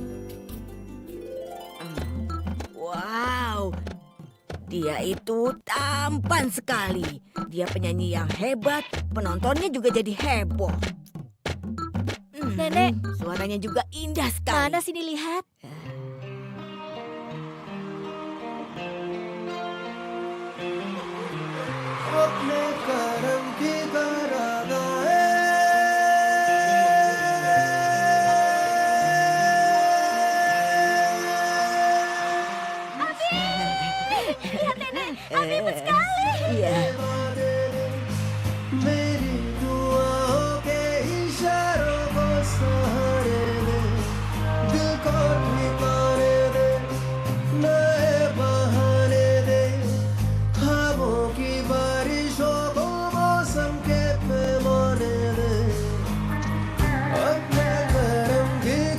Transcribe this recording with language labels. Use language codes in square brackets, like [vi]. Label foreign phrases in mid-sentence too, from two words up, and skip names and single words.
[id] Wow, dia itu tampan sekali. Dia penyanyi yang hebat, penontonnya juga jadi heboh. Nenek, Suaranya juga indah sekali. mana sini lihat? [hi] अपने करम की [id] Lihat nenek, Abi imut sekali. Iya. [hi] मेरी दुआओं के इशारों को सहारे दे दिल को ठिकाने दे नए बहाने दे ख्वाबों की बारिशों को मौसम के पैमाने दे अपने करम की